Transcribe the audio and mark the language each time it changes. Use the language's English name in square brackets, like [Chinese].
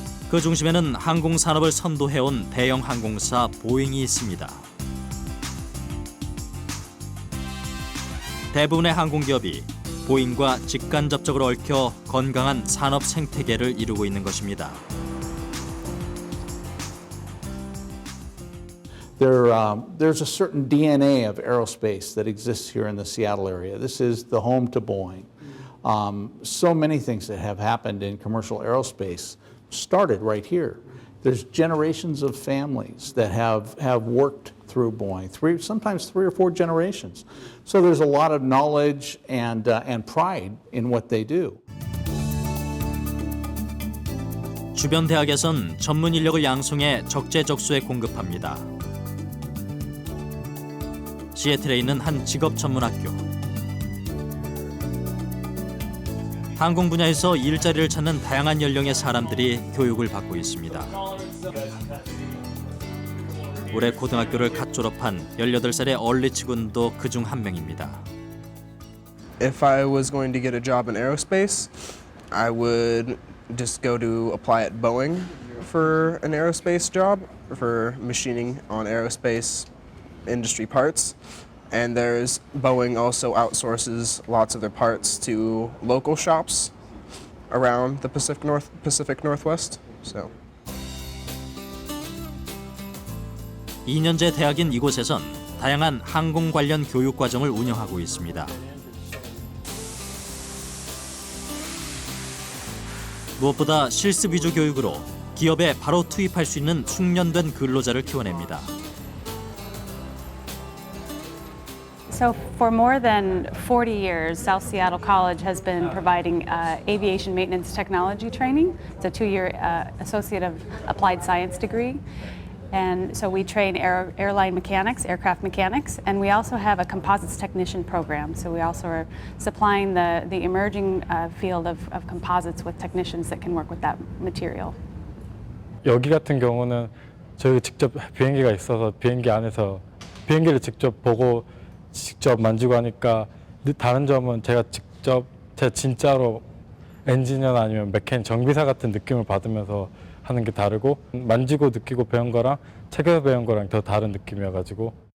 [Korean] 그 중심에는 항공산업을 선도해온 대형 항공사 보잉이 있습니다. 대부분의 항공기업이 보잉과 직간접적으로 얽혀 건강한 산업 생태계를 이루고 있는 것입니다. [English] There's a certain DNA of aerospace that exists here in the Seattle area. This is the home to Boeing. So many things that have happened in commercial aerospace started right here. There's generations of families that have worked through Boeing, sometimes 3 or 4 generations. So there's a lot of knowledge and pride in what they do. [Korean] 주변 대학에선 전문 인력을 양성해 적재적소에 공급합니다. 시애틀에 있는 한 직업 전문 학교. 항공 분야에서 일자리를 찾는 다양한 연령의 사람들이 교육을 받고 있습니다. 올해 고등학교를 갓 졸업한 18살의 얼리치 군도 그중 한 명입니다. [English] If I was going to get a job in aerospace, I would just go to apply at Boeing for an aerospace job, for machining on aerospace industry parts. And there's Boeing also outsources lots of their parts to local shops around the Pacific Northwest. So [Korean] 2년제 대학인 이곳에선 다양한 항공 관련 교육 과정을 운영하고 있습니다. 무엇보다 실습 위주 교육으로 기업에 바로 투입할 수 있는 숙련된 근로자를 키워냅니다. [English] So for more than 40 years, South Seattle College has been providing aviation maintenance technology training. It's a 2-year Associate of Applied Science degree. And so we train airline mechanics, aircraft mechanics, and we also have a composites technician program. So we also are supplying the emerging field of composites with technicians that can work with that material. [Korean] 여기 같은 경우는 저희 직접 비행기가 있어서 비행기 안에서 비행기를 직접 보고 직접 만지고 하니까 다른 점은 제가 진짜로 엔지니어나 아니면 메케니க் 정비사 같은 느낌을 받으면서 하는 게 다르고 만지고 느끼고 배운 거랑 책에서 배운 거랑 더 다른 느낌이어가지고